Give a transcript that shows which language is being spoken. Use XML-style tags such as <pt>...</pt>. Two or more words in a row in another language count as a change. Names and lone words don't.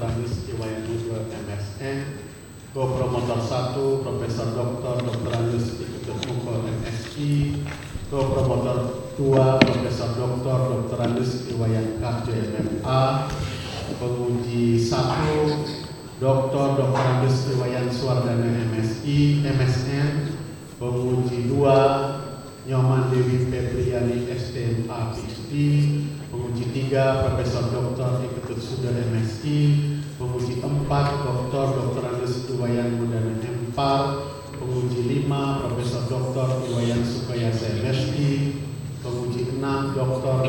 <id>Iwayan Mudra, MSN, Kopromotor 1, Profesor Dr. Dr. Iketut Muke, MSI, Kopromotor 2, Profesor Dr. Dr. Iwayan Karja, MMA, Penguji 1, Dr. Dr. Iwayan Suwardana, MSI, MSN, Penguji 2, Nyoman Dewi Febriani, STMA, PhD, Penguji 3, Profesor Dr. Iketut Suda, MSI, Penguji 4, Dr. Dr. Iwayan Mudana, MPAR, Penguji 5, Profesor Dr. Iwayan Sukayasa, MSI, Penguji 6, Dr.</id>